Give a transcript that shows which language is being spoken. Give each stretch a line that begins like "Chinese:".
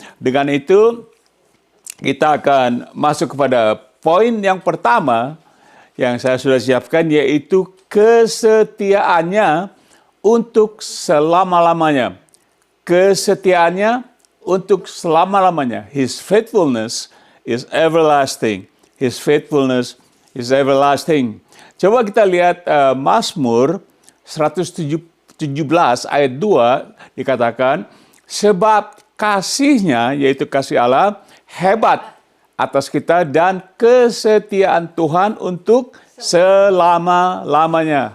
Indonesian: Dengan itu kita akan masuk kepada poin yang pertama yang saya sudah siapkan, yaitu kesetiaannya untuk selama-lamanya. Kesetiaannya untuk selama-lamanya.
English: His faithfulness is everlasting. His faithfulness is everlasting.
Indonesian: Coba kita lihat Mazmur 117 ayat 2 dikatakan, sebab kasihnya, yaitu kasih Allah, hebat atas kita dan kesetiaan Tuhan untuk selama-lamanya.